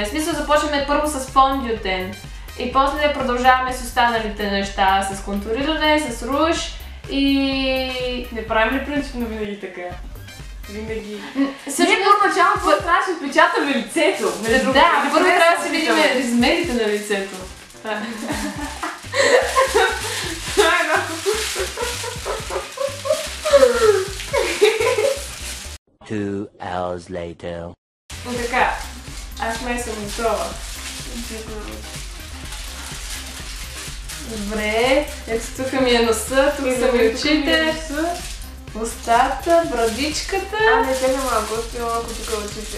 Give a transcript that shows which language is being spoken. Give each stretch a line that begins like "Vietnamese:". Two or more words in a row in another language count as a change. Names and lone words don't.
Bulgarian: В смисъл започваме първо с фондютен и после продължаваме с останалите неща, с контуриране, с руж и... Не правим ли принципно винаги така? Винаги. Ние първоначално трябва да се отпечатаме лицето. Да, първо трябва да си видим размерите на лицето.
English: Two hours later.
Bulgarian: Така, аз май съм готова. Добре, ето тук ми е носа, тук са ми очите, устата, брадичката. Не сега малко, още малко тук очите.